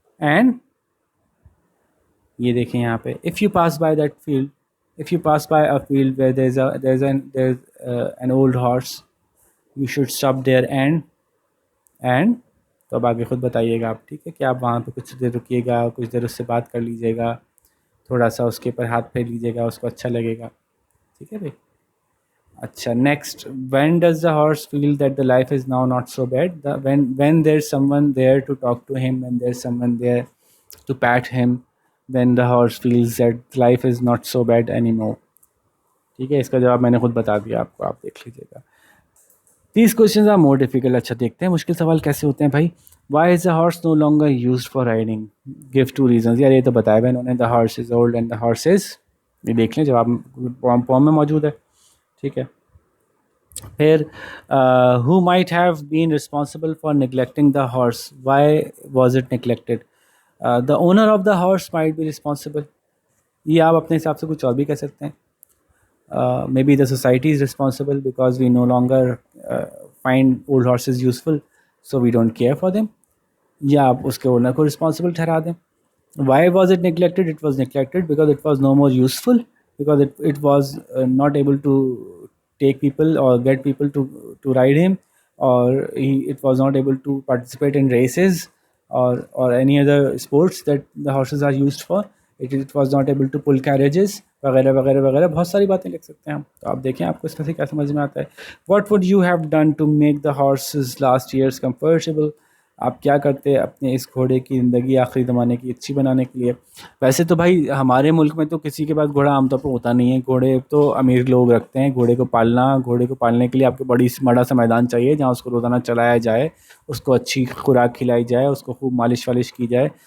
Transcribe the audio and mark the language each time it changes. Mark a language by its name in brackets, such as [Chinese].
[English] and [Urdu] یہ دیکھیں یہاں پہ، [English] if you pass by that field, if you pass by a field where there's an old horse, you should stop there and [Urdu] تو اب آگے خود بتائیے گا آپ. ٹھیک ہے، کہ آپ وہاں پہ کچھ دیر رکیے گا، کچھ دیر اس سے بات کر لیجیے گا، تھوڑا سا اس کے اوپر ہاتھ پھیر لیجیے گا، اس کو اچھا لگے گا. ٹھیک ہے بھائی. [English] اچھا، next, when does the horse feel that the life is now not so bad. When there's someone there to talk to him, when there's someone there to pat him, then the horse feels that life is not so bad anymore. [Urdu] ٹھیک ہے, اس کا جواب میں نے خود بتا دیا آپ کو, آپ دیکھ لیجیے گا. [English] 30 questions are more difficult. [Urdu] اچھا دیکھتے ہیں مشکل سوال کیسے ہوتے ہیں بھائی. [English] Why is the horse no longer used for riding? Give 2 reasons. [Urdu] یار یہ تو بتایا بھائی انہوں نے, [English] the horse is old and the horse is, [Urdu] یہ دیکھ لیں جواب پوم میں موجود ہے. [English] ٹھیک ہے, پھر who might have been responsible for neglecting the horse? Why was it neglected? The owner of the horse might be responsible. [Urdu] یہ آپ اپنے حساب سے کچھ اور بھی کہہ سکتے ہیں. [English] Maybe the society is responsible because we no longer find old horses useful, so we don't care for them. [Urdu] یا آپ اس کے اونر کو رسپانسبل ٹھہرا دیں. [English] Why was it neglected? It was neglected because it was no more useful, because it was not able to take people or get people to ride him, or it was not able to participate in races or any other sports that the horses are used for. It was not able to pull carriages [Urdu] وغیرہ وغیرہ وغیرہ, بہت ساری باتیں لکھ سکتے ہیں ہم. تو آپ دیکھیں آپ کو اس میں سے کیا سمجھ میں آتا ہے. [English] What would you have done to make the horses last years comfortable? [Urdu] آپ کیا کرتے اپنے اس گھوڑے کی زندگی آخری زمانے کی اچھی بنانے کے لیے. ویسے تو بھائی ہمارے ملک میں تو کسی کے پاس گھوڑا عام طور پہ ہوتا نہیں ہے. گھوڑے تو امیر لوگ رکھتے ہیں. گھوڑے کو پالنے کے لیے آپ کو بڑا سا میدان چاہیے جہاں اس کو روزانہ چلایا جائے, اس کو اچھی خوراک کھلائی جائے, اس کو خوب مالش والش کی جائے.